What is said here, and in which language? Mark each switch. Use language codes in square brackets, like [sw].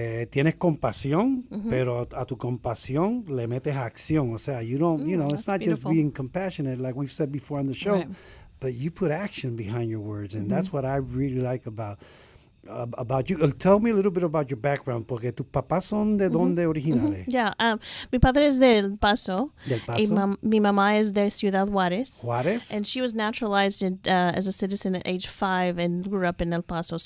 [es] Tienes compasión, pero a tu compasión le metes acción. O sea, [en] you don't, it's not beautiful. just being compassionate, like we've said before on the show. Right. But you put action behind your words, and that's what I really like about you. Tell me a little bit about your background, [es] porque tus papás son de dónde originales. Yeah, mi padre es de El Paso. Del Paso. Y mi mamá es de Ciudad Juárez. Juárez. [en] And she was naturalized as a citizen at age 5 and grew up in El Paso.